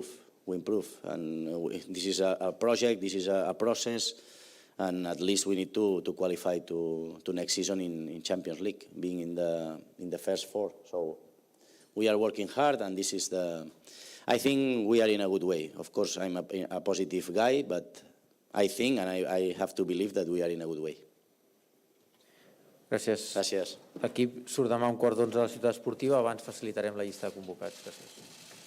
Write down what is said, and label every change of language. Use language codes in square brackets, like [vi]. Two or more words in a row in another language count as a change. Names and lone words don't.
[en] And this is a project, this is a process, and at least we need to qualify to next season in Champions League, being in the first four. So we are working hard, and this is I think we are in a good way. Of course, I'm a positive guy, but I think, and I have to believe that we are in a good way. [ca] Gràcies. L'equip surt demà a 11:15 a la ciutat esportiva. Abans facilitarem la llista de convocats. Gràcies.